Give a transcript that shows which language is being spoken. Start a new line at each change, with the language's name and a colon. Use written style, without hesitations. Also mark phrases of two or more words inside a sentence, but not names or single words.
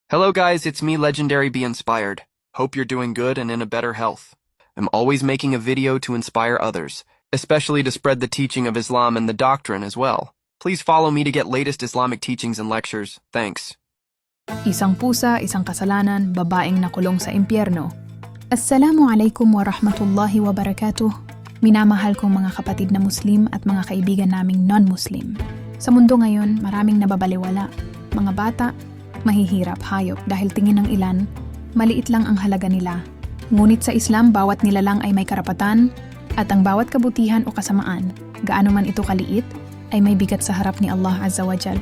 English: Hello guys, it's me Legendary Be Inspired. Hope you're doing good and in a better health. I'm always making a video to inspire others, especially to spread the teaching of Islam and the doctrine as well. Please follow me to get latest Islamic teachings and lectures. Thanks.
Filipino: Isang pusa, isang kasalanan, babaeng nakulong sa impyerno.
Arabic: السلام عليكم ورحمة الله وبركاته.
Filipino: Minamahal kong mga kapatid na Muslim at mga kaibigan naming non-Muslim. Sa mundo ngayon, maraming nababaliwala. Mga bata, mahihirap, hayop dahil tingin ng ilan, maliit lang ang halaga nila. Ngunit sa Islam, bawat nilalang ay may karapatan at ang bawat kabutihan o kasamaan, gaano man ito kaliit, ay may bigat sa harap ni Allah
Arabic: عز وجل.